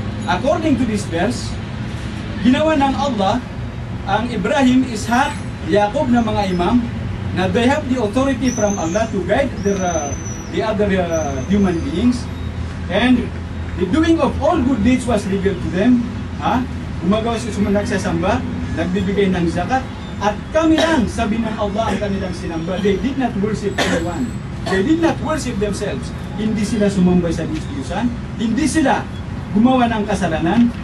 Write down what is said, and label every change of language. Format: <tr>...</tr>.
<en>According to this verse,</en> <tl>ginawa ng Allah ang Ibrahim, Ishaq, Yaqub na mga imam na</tl> <en>they have the authority from Allah to guide the other human beings, and the doing of all good deeds was revealed to them.</en> <tl>Gumagawa sila, nagsasamba, nagbibigay ng zakat, at kami lang, sabi ng Allah, ang kanilang sinamba.</tl> <en>They did not worship anyone. They did not worship themselves.</en> <tl>Hindi sila sumambay sa Diyos-Diyusan. Hindi sila gumawa ng kasalanan.</tl>